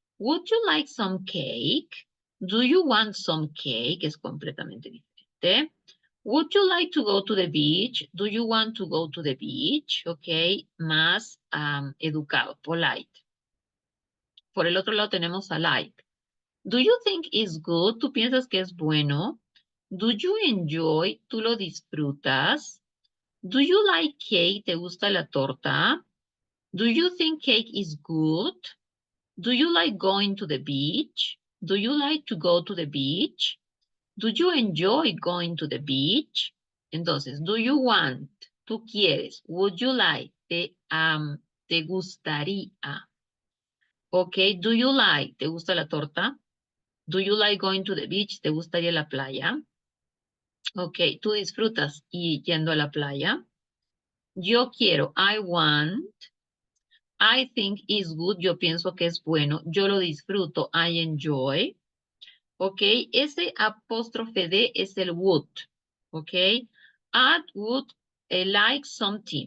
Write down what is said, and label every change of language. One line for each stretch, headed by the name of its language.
English: Would you like some cake? Do you want some cake?
Spanish: Es completamente diferente.
English: Would you like to go to the beach? Do you want to go to the beach?
Spanish: Más educado, polite. Por el otro lado tenemos a like.
English: Do you think it's good?
Spanish: ¿Tú piensas que es bueno?
English: Do you enjoy?
Spanish: ¿Tú lo disfrutas?
English: Do you like cake?
Spanish: ¿Te gusta la torta?
English: Do you think cake is good? Do you like going to the beach? Do you like to go to the beach? Do you enjoy going to the beach? Entonces, do you want?
Spanish: Tú quieres.
English: Would you like?
Spanish: Te gustaría.
English: Do you like?
Spanish: ¿Te gusta la torta?
English: Do you like going to the beach?
Spanish: ¿Te gustaría la playa? Tú disfrutas y yendo a la playa. Yo quiero.
English: I want. I think is good.
Spanish: Yo pienso que es bueno. Yo lo disfruto.
English: I enjoy.
Spanish: Ese apóstrofe D es el would.
English: I would like some tea.